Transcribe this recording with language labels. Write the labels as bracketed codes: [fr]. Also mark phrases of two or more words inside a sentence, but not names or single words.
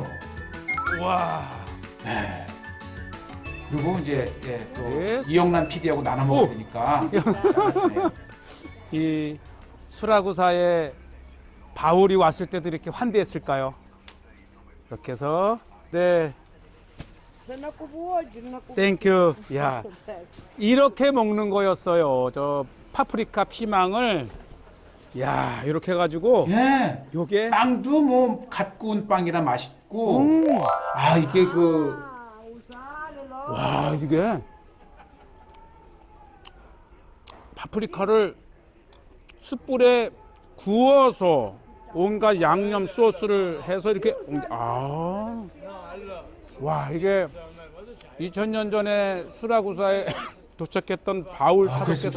[ko] 와. 네. 그리고 이제 예, 또 [en] Yes. [ko] 이영란 PD하고 나눠 먹어야 되니까. 이 수라구사에 바울이 왔을 때도 이렇게 환대했을까요? 이렇게 해서 네, [pt] Se não como hoje, não como [ko] 땡큐. 야, 이렇게 먹는 거였어요. 저 파프리카 피망을 야, 이렇게 해가지고 예. 요게 빵도 뭐 갓 구운 빵이라 맛있고. 아, 이게 그 와, 이게 파프리카를 숯불에 구워서 온갖 양념 소스를 해서 이렇게 와, 이게 2000년 전에 수라구사에 도착했던 바울 사도께서도